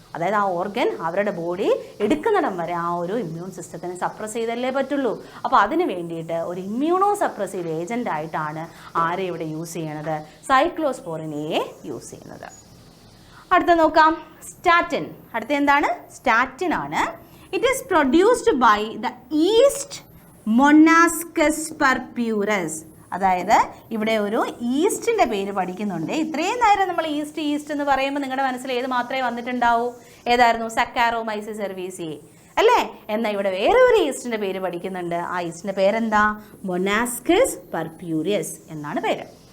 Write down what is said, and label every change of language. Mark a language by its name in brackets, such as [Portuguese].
[Malayalam] അതായത് ആ ഓർഗൻ അവരുടെ ബോഡി എടുക്കുന്നിടം വരെ ആ ഒരു ഇമ്മ്യൂൺ സിസ്റ്റത്തിനെ സപ്രസ് ചെയ്തല്ലേ പറ്റുള്ളൂ. അപ്പോൾ അതിന് വേണ്ടിയിട്ട് ഒരു ഇമ്മ്യൂണോ സപ്രസീവ് ഏജന്റ് ആയിട്ടാണ് ആരെ ഇവിടെ യൂസ് ചെയ്യണത്, സൈക്ലോസ്പോറിൻ എ യൂസ് ചെയ്യുന്നത്. അടുത്ത നോക്കാം, സ്റ്റാറ്റിൻ. അടുത്ത എന്താണ്, സ്റ്റാറ്റിൻ ആണ്. [English] It is produced by the yeast Monascus purpurus. [Malayalam] അതായത് ഇവിടെ ഒരു ഈസ്റ്റിൻ്റെ പേര് പഠിക്കുന്നുണ്ട്. ഇത്രയും നേരം നമ്മൾ ഈസ്റ്റ് എന്ന് പറയുമ്പോൾ നിങ്ങളുടെ മനസ്സിൽ ഏത് മാത്രമേ വന്നിട്ടുണ്ടാവൂ, ഏതായിരുന്നു, സക്കാരോമൈസിസ് സെർവീസിയെ അല്ലേ. എന്നാൽ ഇവിടെ വേറെ ഒരു ഈസ്റ്റിൻ്റെ പേര് പഠിക്കുന്നുണ്ട്. ആ ഈസ്റ്റിൻ്റെ പേരെന്താ, മൊനാസ്കസ് പർപ്യൂരിയസ് എന്നാണ് പേര്.